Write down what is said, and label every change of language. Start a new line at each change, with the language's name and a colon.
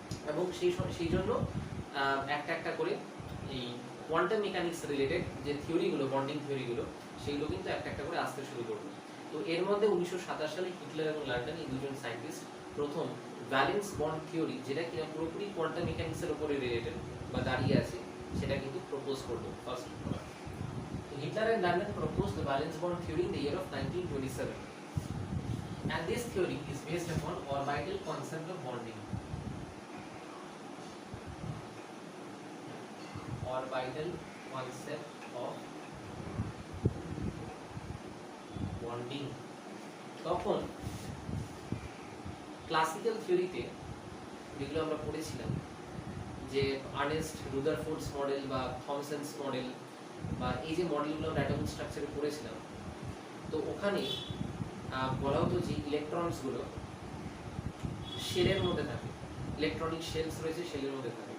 Bangla: এবং সেই জন্য একটা করে এই কোয়ান্টাম মেকানিক্স রিলেটেড যে থিওরিগুলো, বন্ডিং থিওরিগুলো, সেগুলো কিন্তু একটা করে আসতে শুরু করলো। তো এর মধ্যে 1927 সালে হিটলার এবং লন্ডন এই দুজন সায়েন্টিস্ট প্রথম ভ্যালেন্স বন্ড থিওরি, যেটা কিনা পুরোপুরি কোয়ান্টাম মেকানিক্সের উপরে রিলেটেড বা দাঁড়িয়ে আছে, সেটা কিন্তু প্রপোজ করলো first.
English: Hitler and London proposed the valence bond theory in the year of 1927, and this theory is based upon orbital concept of bonding. Orbital concept of bonding.
Bangla: তখন ক্লাসিক্যাল থিওরিতে যেগুলো আমরা পড়েছিলাম, যে আর্নেস্ট রুদারফোর্ডস মডেল বা থমসনস model, বা এই যে মডেলগুলো আমরা অ্যাটমিক স্ট্রাকচারে পড়েছিলাম, তো ওখানে বলা হতো যে ইলেকট্রনসগুলো শেলের মধ্যে থাকে, ইলেকট্রনিক শেলস রয়েছে, শেলের মধ্যে থাকে।